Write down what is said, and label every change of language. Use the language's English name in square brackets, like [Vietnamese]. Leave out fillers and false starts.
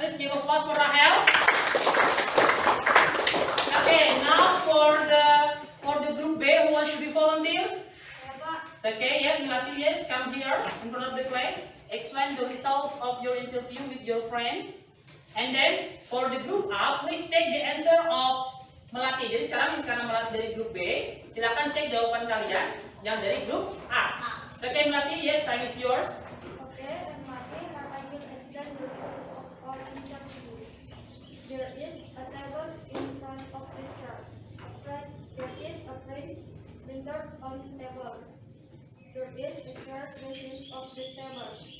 [English] Please give applause for Rahel. Okay, now for the group B who wants to be volunteers. Okay, yes, Melati, yes, come here in front of the class. Explain the results of your interview with your friends. And then for the group A, please check the answer of Melati. [Indonesian] Jadi sekarang karena Melati dari grup B, silakan cek jawaban kalian yang dari grup A. [English] Okay, Melati, yes, time is yours. Okay, and Mati, I will explain the result of our interview. There is a table in front of the chair. There is a printer on the table. There is a chair behind of the table.